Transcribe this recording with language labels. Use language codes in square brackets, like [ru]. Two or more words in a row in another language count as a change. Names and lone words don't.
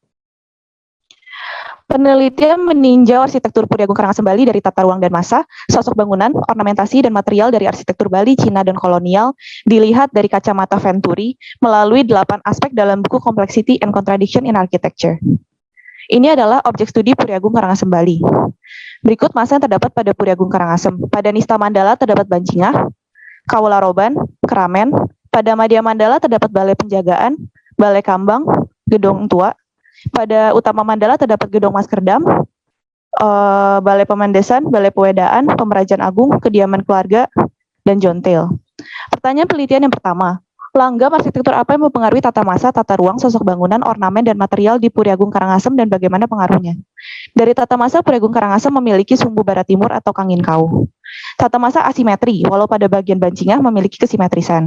[id] Penelitian meninjau arsitektur Puri Agung Karangasem Bali dari tata ruang dan massa, sosok bangunan, ornamentasi, dan material dari arsitektur Bali, Cina, dan kolonial dilihat dari kacamata Venturi melalui 8 aspek dalam buku Complexity and Contradiction in Architecture. Ini adalah objek studi Puri Agung Karangasem Bali. Berikut massa yang terdapat pada Puri Agung Karangasem. Pada Nista Mandala terdapat Bancingah, Kawularoban, Keramen. Pada Madya Mandala terdapat Balai Penjagaan, Balai Kambang, Gedong Tua. Pada Utama Mandala terdapat Gedong Maskerdam, Balai Pemandesan, Balai Pewedaan, Pemerajan Agung, Kediaman Keluarga, dan Jontel. Pertanyaan penelitian yang pertama, langgam arsitektur apa yang mempengaruhi tata massa, tata ruang, sosok bangunan, ornamen, dan material di Puri Agung Karangasem dan bagaimana pengaruhnya? Dari tata massa, Puri Agung Karangasem memiliki sumbu barat timur atau Kangin-Kau. Tata massa asimetri, walau pada bagian Bancingah memiliki kesimetrisan.